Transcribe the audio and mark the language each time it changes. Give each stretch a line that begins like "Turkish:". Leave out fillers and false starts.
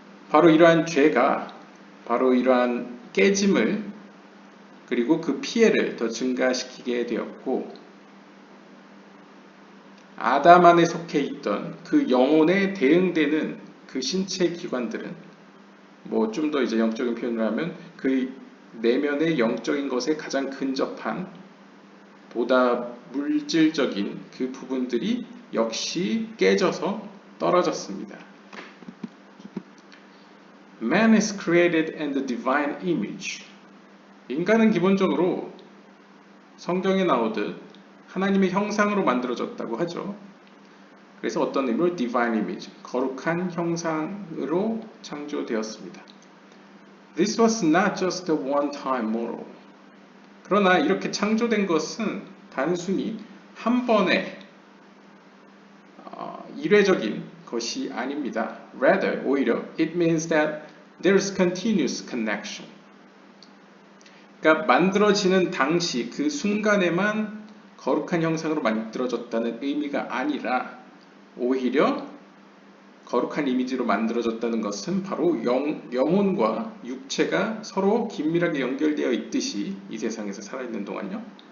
Korean: 바로 이러한 죄가 바로 이러한 깨짐을 그리고 그 피해를 더 증가시키게 되었고 아담 안에 속해 있던 그 영혼에 대응되는 그 신체 기관들은 뭐 좀 더 이제 영적인 표현을 하면 그 내면의 영적인 것에 가장 근접한 보다 물질적인 그 부분들이 역시 깨져서 떨어졌습니다.
English: Man is created in the divine image.
Korean: 인간은 기본적으로 성경에 나오듯 하나님의 형상으로 만들어졌다고 하죠. 그래서 어떤 의미로 divine image, 거룩한 형상으로 창조되었습니다.
English: This was not just a one-time model.
Korean: 그러나 이렇게 창조된 것은 단순히 한 번의 일회적인 것이 아닙니다.
English: Rather,
Korean: 오히려
English: it means that there is continuous connection.
Korean: 그러니까 만들어지는 당시 그 순간에만 거룩한 형상으로 만들어졌다는 의미가 아니라 오히려 거룩한 이미지로 만들어졌다는 것은 바로 영혼과 육체가 서로 긴밀하게 연결되어 있듯이 이 세상에서 살아있는 동안요.